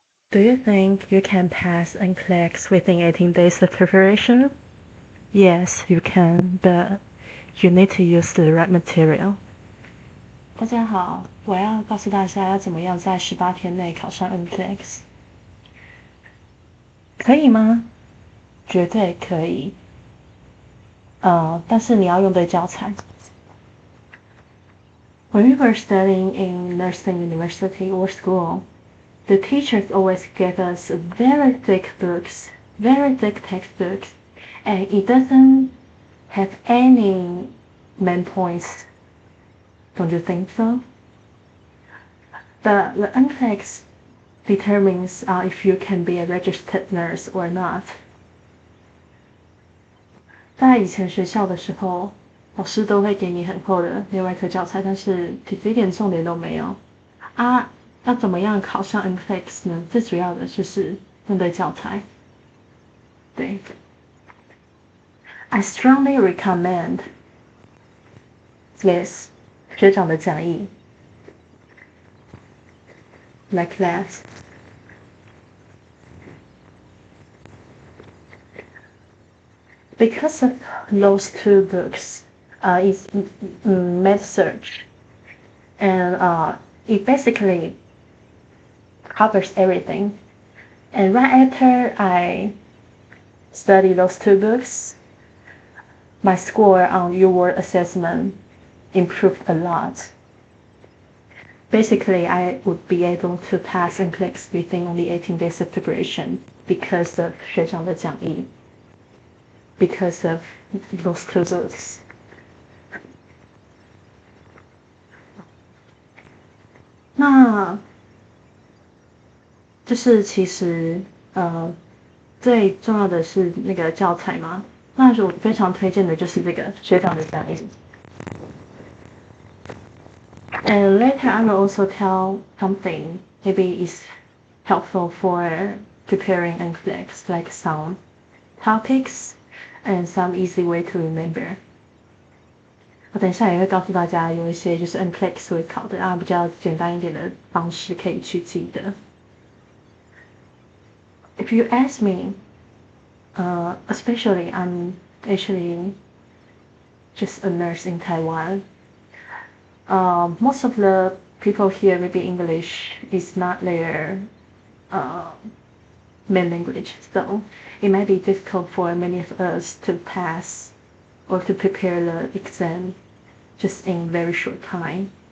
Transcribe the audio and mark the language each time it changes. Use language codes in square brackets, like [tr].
[en] Do you think you can pass NCLEX within 18 days of preparation? Yes, you can, but you need to use the right material. [zh] 大家好，我要告诉大家要怎么样在18天内考上 NCLEX。可以吗？绝对可以。但是你要用对教材。 [en] When we were studying in nursing university or school, the teachers always gave us very thick books, very thick textbooks, and it doesn't have any main points. Don't you think so? The NCLEX determines if you can be a registered nurse or not. [zh] 在以前学校的时候，老师都会给你很厚的内外科教材，但是其实一点重点都没有啊。要怎么样考上 NCLEX 呢？最主要的就是用对教材。 [en] 对 ，I strongly recommend this 学长的讲义，like that. Because of those two books, it's med search, and it basically covers everything. And right after I study those two books, my score on your assessment improved a lot. Basically, I would be able to pass NCLEX within only 18 days of preparation because of 学长的讲义, because of those two books. [zh] 那就是其实最重要的是那个教材嘛。那我非常推荐的就是这个学长的讲义。 [en] And later I will also tell something maybe is helpful for preparing NCLEX, like some topics and some easy way to remember. [zh] 我等一下也会告诉大家有一些就是 NCLEX 会考的比较简单一点的方式可以去记得。 [en] If you ask me, especially I'm actually just a nurse in Taiwan. Most of the people here maybe English is not their main language, so it might be difficult for many of us to pass or to prepare the exam just in very short time.